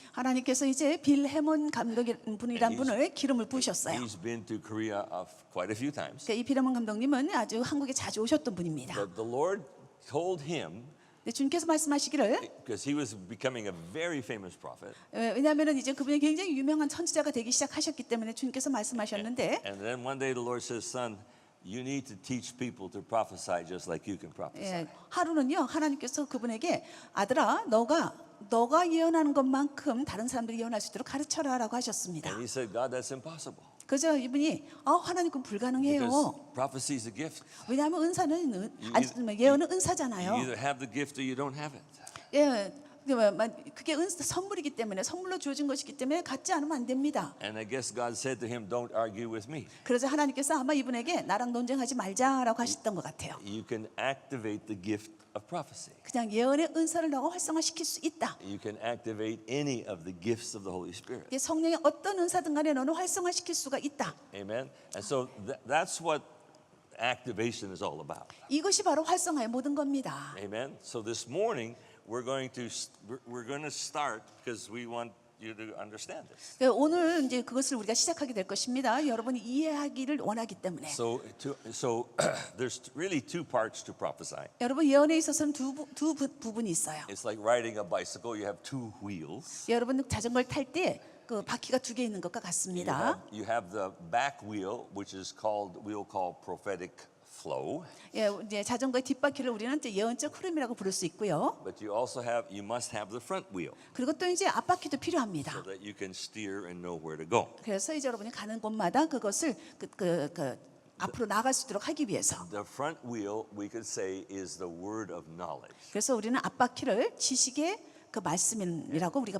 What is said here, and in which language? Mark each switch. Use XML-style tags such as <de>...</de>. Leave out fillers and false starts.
<ko>하나님께서 이제 빌 해몬 감독이라는</ko> <en>And</en> <ko>분을 기름을 부으셨어요.</ko> <en>He's been to Korea quite a few times.</en> <ko>그러니까 이 빌 해몬 감독님은 아주 한국에 자주 오셨던 분입니다.</ko> <en>But the Lord told him,</en> <ko>근데 주님께서 말씀하시기를</ko> <en>because he was becoming a very famous prophet,</en> <ko>왜냐하면은 이제 그분이 굉장히 유명한 선지자가 되기 시작하셨기 때문에 주님께서 말씀하셨는데</ko> <en>and then one day the Lord says, "Son, you need to teach people to prophesy just like you can prophesy."</en> <ko>예, 하루는요 하나님께서 그분에게 아들아 너가 예언하는 것만큼 다른 사람들이 예언할 수 있도록 가르쳐라라고 하셨습니다.</ko> <en>And he said, "God, that's impossible</en> <ko>그래서 이분이 하나님 그건 불가능해요.</ko> <en>because prophecy is a gift.</en> <ko>왜냐하면 은사는 예언은</ko> <en>You</en> <ko>은사잖아요.</ko> <en>either have the gift or you don't have it."</en> <ko>예, 그게 선물이기 때문에 선물로 주어진 것이기 때문에 갖지 않으면 안 됩니다.</ko> <en>And I guess God said to him, don't argue with me.</en> <ko>그래서 하나님께서 아마 이분에게 나랑 논쟁하지 말자라고 하셨던 것 같아요.</ko> <en>You can activate the gift of prophecy.</en> <ko>그냥 예언의 은사를 너가 활성화시킬 수 있다.</ko> <en>You can activate any of the gifts of the Holy Spirit.</en> <ko>이게 성령의 어떤 은사든 간에 너는 활성화시킬 수가 있다.</ko> <en>Amen. And so that's what activation is all about.</en> <ko>이것이 바로 활성화의 모든 겁니다.</ko> <en>Amen. So this morning we're going to start because we want you to understand this.</en> <ko>오늘 이제 그것을 우리가 시작하게 될 것입니다. 여러분이 이해하기를 원하기 때문에.</ko> <en>So there's really two parts to prophesy.</en> <ko>여러분 예언에 있어서는 두 부분이 있어요.</ko> <en>It's like riding a bicycle. You have two wheels.</en> <ko>여러분 자전거를 탈 때 그 바퀴가 두 개 있는 것과 같습니다.</ko> <en>You have the back wheel, which is we'll call prophetic flow.</en> <ko>예, 이제 자전거의 뒷바퀴를 우리는 이제 예언적 흐름이라고 부를 수 있고요.</ko> <en>But you must have the front wheel</en> <ko>그리고 또 이제 앞바퀴도 필요합니다.</ko> <en>so that you can steer and know where to go.</en> <ko>그래서 이제 여러분이 가는 곳마다 그것을 앞으로 나갈 수 있도록 하기 위해서.</ko> <en>The front wheel, we could say, is the word of knowledge.</en> <ko>그래서 우리는 앞바퀴를 지식의 그 말씀이라고 우리가</ko>